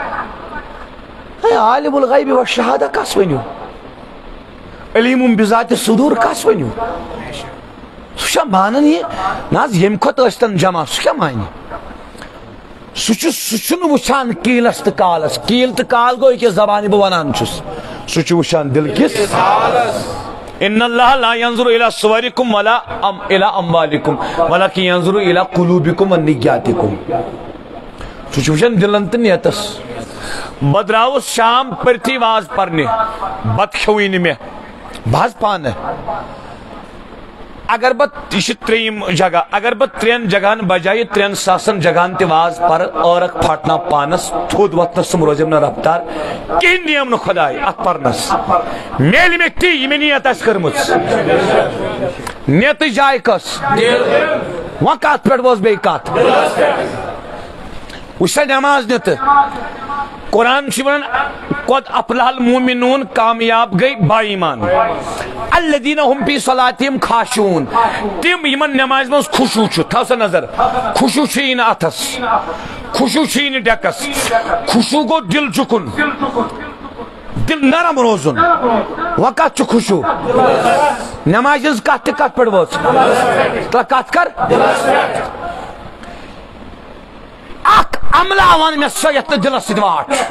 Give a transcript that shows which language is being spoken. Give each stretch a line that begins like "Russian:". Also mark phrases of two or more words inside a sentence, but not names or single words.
Arabic: عالم الغیب والشہادہ
Kashmiri: کس ؤنِو
Arabic: علیم بذات صدور
Kashmiri: کس ؤنِو سُہ چھا مانان یہِ نہ حظ ییٚمہِ کھۄتہٕ ٲسۍتن جمع سُہ کیٛاہ مانہِ سُہ چھُنہٕ وٕچھان کیٖلس تہٕ کالس کیٖل تہٕ کال گوٚو أکِس زبانہِ بہٕ ونان چھُس سُہ چھُ وٕچھان دل کِس
Arabic: ان اللہ لا ينظر الى صوركم ولا الى اموالكم ولكن ينظر الى قلوبكم ونياتكم
Kashmiri: سُہ چھُ وٕچھان دلن تہٕ نیتس بہٕ درٛاوُس شام پٔرتھی واز پرنہِ بتہٕ کھیوٚوٕے نہٕ مےٚ بہٕ حظ پانہٕ اگر بہٕ یہِ چھِ 3یم جگہ اگر بہٕ 3 جگہن بجایہِ 3 ساسن جگہن تہِ واز پرٕ ٲرکھ پھٹناو پانس تھوٚد وۄتھنس تِم روزِم نہٕ رفتار کِہیٖنۍ نِیم نہٕ خۄداے اتھ پرنس میلہِ مےٚ تی یہِ مےٚ نیت آسہِ کٔرمٕژ نیتٕچ جاے کۄس وۄنۍ کتھ پٮ۪ٹھ وٲژ بیٚیہِ کتھ وٕچھ سا نٮ۪ماز نِتہٕ قرآن چھُ ونان
Arabic: قد افلح المؤمنون
Kashmiri: کامیاب گٔے با ایمان
Arabic: الذین هم فی صلاتہم خاشعون
Kashmiri: تِم یِمن نٮ۪مازِ منٛز خوشوٗ چھُ تھاو سا نظر خوشوٗ چھُ یی نہٕ اتھس خوشوٗ چھُ یی نہٕ ڈیکس خوشوٗ گوٚو دل جُکُن دل نرم روزُن وۄنۍ کتھ چھُ خوشوٗ نٮ۪مازِ ہٕنٛز کتھ تہِ کتھ پٮ۪ٹھ وٲژ کتھ کر اکھ عملہ ون مےٚ سۄ یتھ نہٕ دلس سۭتۍ واٹھ